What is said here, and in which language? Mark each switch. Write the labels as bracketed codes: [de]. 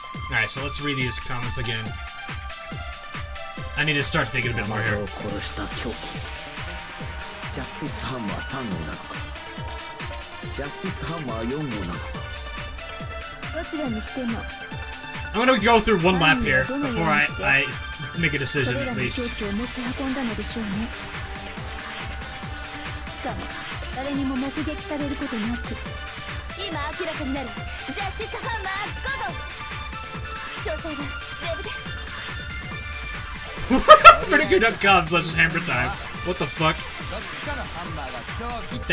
[en] Alright, so let's read these comments again. I need to start thinking a bit more here. [ja] 山田を殺した凶器。ジャスティスハンマー3号なのか、ジャスティスハンマー4号なのか。どちらにしても [en] I'm gonna go through one lap here before I make a decision [ja] それら [en] at [ja] の [en] least. [ja] 凶器を持ち運んだのでしょうね。しかも誰にも目撃されることなく、今明らかになるジャスティスハンマー5号。詳細はウェブで。 [en] Prettygood.com/hammer time. What the fuck? [ja] どっちかのハンマーが凶器って